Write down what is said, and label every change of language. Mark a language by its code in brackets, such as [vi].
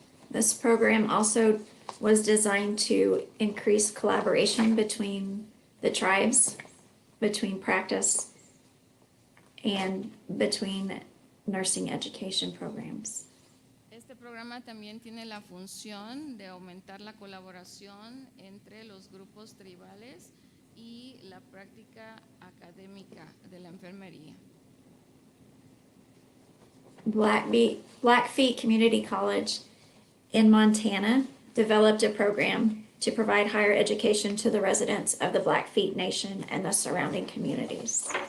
[en] This program also was designed to increase collaboration between the tribes, between practice, and between nursing education programs. [es] Este programa también tiene la función de aumentar la colaboración entre los grupos tribales y la práctica académica de la enfermería. [en] Blackfeet Community College in Montana developed a program to provide higher education to the residents of the Blackfeet Nation and the surrounding communities.